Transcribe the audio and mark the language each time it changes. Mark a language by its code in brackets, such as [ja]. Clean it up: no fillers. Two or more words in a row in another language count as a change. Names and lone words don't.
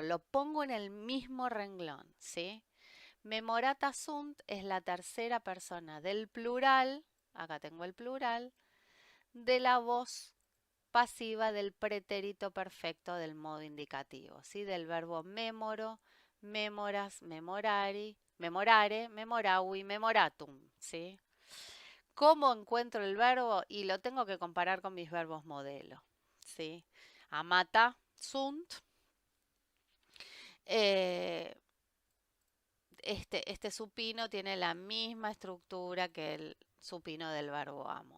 [es] Lo pongo en el mismo renglón, ¿sí? [la] Memorata sunt [es] es la tercera persona del plural, acá tengo el plural, de la voz pasiva del pretérito perfecto del modo indicativo, ¿sí? Del verbo [la] memoro, memoras, memorari, memorare, memoravi, memoratum, [es] ¿sí? ¿Cómo encuentro el verbo? Y lo tengo que comparar con mis verbos modelo, ¿sí? [la] Amata, sunt. [es] Eh, este supino tiene la misma estructura que el supino del verbo amo.